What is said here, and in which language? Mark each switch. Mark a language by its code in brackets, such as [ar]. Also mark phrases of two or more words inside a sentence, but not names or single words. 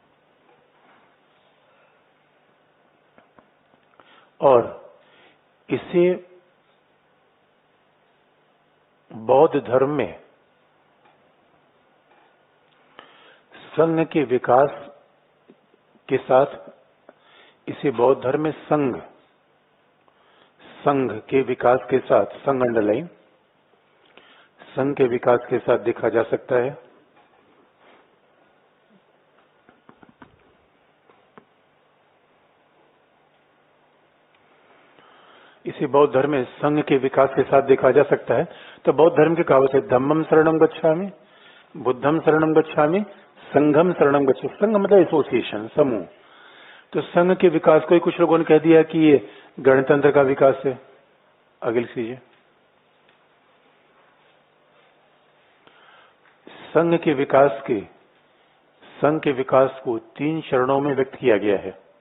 [hi] और इसे बौद्ध धर्म में संघ के विकास के साथ, इसे बौद्ध धर्म में संघ के विकास के साथ, संघ अंडरलाइन, संघ के विकास के साथ देखा जा सकता है। इसे बौद्ध धर्म में संघ के विकास के साथ देखा जा सकता है। तो बौद्ध धर्म की कहावत है, [pi] धम्मम शरणम गच्छामि, बुद्धम शरणम गच्छामि, संघम शरणम गच्छामि। [hi] संघ मतलब एसोसिएशन, समूह। तो संघ के विकास को ही कुछ लोगों ने कह दिया कि ये गणतंत्र का विकास है। अगली कीजिए, संघ के विकास को 3 चरणों में व्यक्त किया गया है।